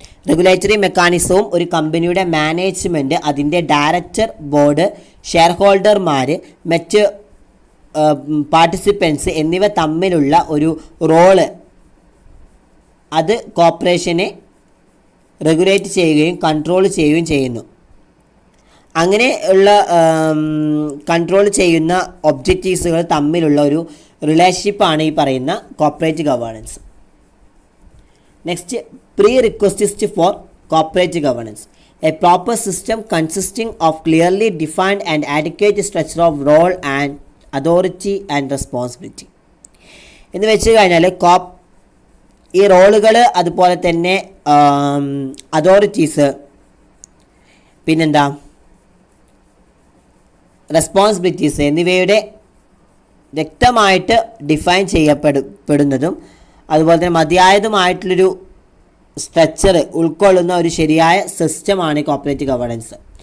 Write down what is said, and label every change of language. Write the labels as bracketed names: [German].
[Malayalam] Regulatory മെക്കാനിസവും ഒരു കമ്പനിയുടെ management, അതിൻ്റെ ഡയറക്ടർ ബോർഡ്, ഷെയർ ഹോൾഡർമാർ, മറ്റ് പാർട്ടിസിപ്പൻസ് എന്നിവ തമ്മിലുള്ള ഒരു റോള് അത് കോർപ്പറേഷനെ റെഗുലേറ്റ് ചെയ്യുകയും കൺട്രോൾ ചെയ്യുകയും ചെയ്യുന്നു. അങ്ങനെ ഉള്ള കൺട്രോൾ ചെയ്യുന്ന ഒബ്ജക്റ്റീവ്സുകൾ തമ്മിലുള്ള ഒരു റിലേഷൻഷിപ്പാണ് ഈ പറയുന്ന corporate governance. [English] Next prerequisites for corporate governance. A proper system consisting of clearly defined and adequate structure of role and authority and responsibility. [Malayalam] എന്ന് വെച്ച് കഴിഞ്ഞാൽ ഈ റോളുകൾ, അതുപോലെ തന്നെ അതോറിറ്റീസ്, പിന്നെന്താ റെസ്പോൺസിബിലിറ്റീസ് എന്നിവയുടെ വ്യക്തമായിട്ട് ഡിഫൈൻ ചെയ്യപ്പെടുന്നതും അതുപോലെ തന്നെ മതിയായതുമായിട്ടുള്ളൊരു സ്ട്രക്ചർ ഉൾക്കൊള്ളുന്ന ഒരു ശരിയായ സിസ്റ്റമാണ് കോർപ്പറേറ്റ് ഗവേണൻസ്.